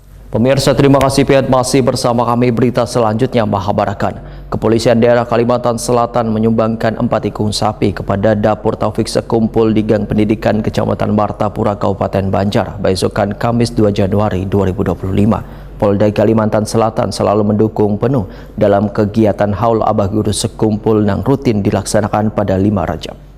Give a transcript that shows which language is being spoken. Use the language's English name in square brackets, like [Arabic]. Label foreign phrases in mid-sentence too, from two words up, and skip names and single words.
[Indonesian] Pemirsa, terima kasih masih bersama kami. Berita selanjutnya, Mahabarakan. Kepolisian daerah Kalimantan Selatan menyumbangkan 4 ikung sapi kepada Dapur Taufik Sekumpul di Gang Pendidikan Kecamatan Martapura, Kabupaten Banjar, besokan Kamis 2 Januari 2025. Polda Kalimantan Selatan selalu mendukung penuh dalam kegiatan Haul Abah Guru Sekumpul yang rutin dilaksanakan pada 5 Rajab.